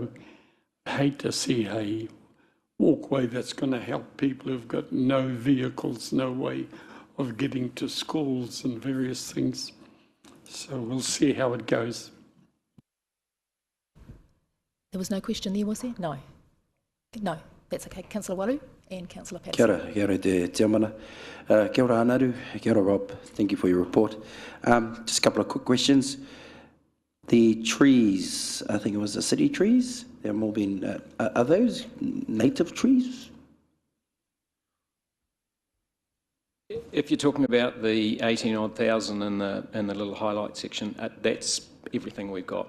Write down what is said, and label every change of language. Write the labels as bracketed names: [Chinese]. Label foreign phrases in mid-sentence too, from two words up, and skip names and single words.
[English] I hate to see a walkway that's going to help people who've got no vehicles, no way of getting to schools and various things. So we'll see how it goes. There was no question there, was there? No. No, that's okay. Councillor Walu and Councillor [Māori] Kia [English] Patterson. [Māori] ora, kia ora te tiamana. Kia ora Anaru, kia ora Rob, [English] thank you for your report. Just a couple of quick questions. The trees, I think it was the city trees, they're more been, are those native trees? If you're talking about the 18-odd thousand in the little highlight section, that's everything we've got.